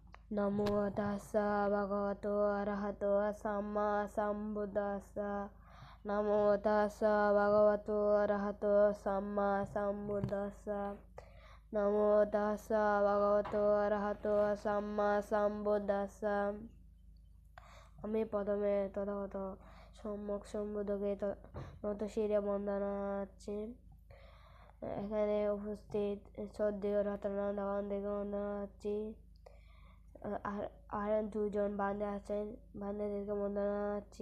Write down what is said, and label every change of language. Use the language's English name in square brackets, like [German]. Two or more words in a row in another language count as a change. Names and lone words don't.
[Pali] নমো তাস্সা ভগবতো অরহতো সাম্মা সম্বুদ্ধাস্সা। নমো তাস্সা ভগবতো অরহতো সাম্মা সম্বুদ্ধাস্সা। নমো তাস্সা ভগবতো অরহতো সাম্মা সম্বুদ্ধাস্সা। [Bangla] আমি প্রথমে তথাগত সম্যক সম্বুদ্ধকে নতশিরে বন্দনা জানাচ্ছি। এখানে উপস্থিত শ্রদ্ধেয় রত্নানন্দ ভগবানদেরকে বন্দনা জানাচ্ছি। আর দুজন বান্দে আছেন, বান্দেদেরকে বন্দনা জানাচ্ছি।